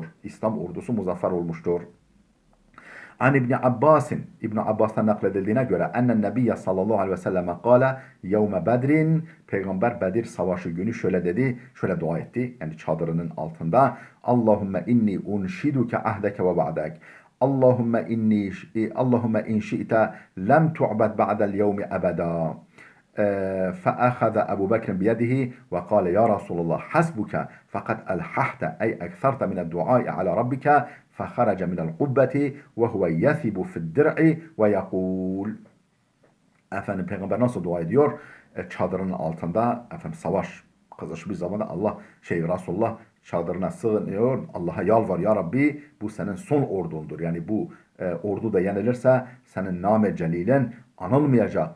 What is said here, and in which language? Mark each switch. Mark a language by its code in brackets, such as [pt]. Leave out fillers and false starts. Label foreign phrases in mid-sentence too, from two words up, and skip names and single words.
[tr] İslam ordusu muzaffer olmuştur. An İbni Abbas'ın, İbni Abbas'tan nakledildiğine göre [ar] أن النبي صلى الله عليه وسلم قال يوم بدر, [tr] peygamber Bedir savaşı günü şöyle dedi, şöyle dua etti, yani çadırının altında. [ar] اللهم إني أنشدك عهدك ووعدك. اللهم إن شئت لم تعبد بعد اليوم أبدا. فأخذ أبو بكر بيده وقال يا رسول الله حسبك فقد ألححت أي أكثرت من الدعاء على ربك فخرج من القبة وهو يثب في الدرع ويقول [tr] Peygamber nasıl dua ediyor? Çadırın altında savaş kızışmış bir zamanda Resulullah çadırına sığınıyor. Allah'a yalvar, [ar] يا ربي [tr] bu senin son ordundur. Yani bu ordu da yenilirse senin nam-ı celilin anılmayacak.